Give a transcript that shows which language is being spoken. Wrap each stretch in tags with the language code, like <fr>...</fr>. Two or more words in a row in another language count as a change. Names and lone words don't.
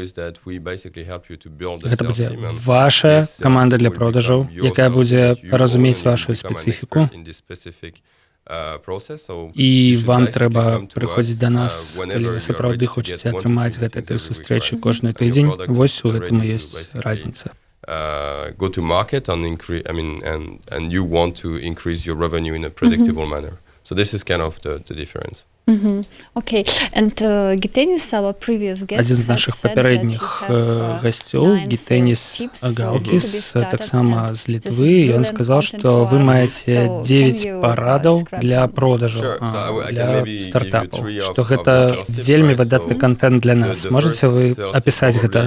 <be>Гэта будзе ваша каманда для продажаў, якая будзе разумець вашу спецыфіку. І вам трэба прыходзіць да нас, калі вы сапраўды хочаце атрымаць гэтыя 3 сустрэчы кожны тыдзень. Вось у гэтым і ёсць разніца.</be> <en>Go to market and you want to increase your revenue in a predictable manner. So this is kind of the difference. Okay. And Gitenis, our previous guest,</en> <be>адзін з нашых папярэдніх гасцёў, Gitenis Galkis, таксама з Літвы, ён сказаў, што вы маеце 9 парадаў для продажаў, для стартапаў, што гэта вельмі выдатны контент для нас. Можаце вы апісаць гэта?</be>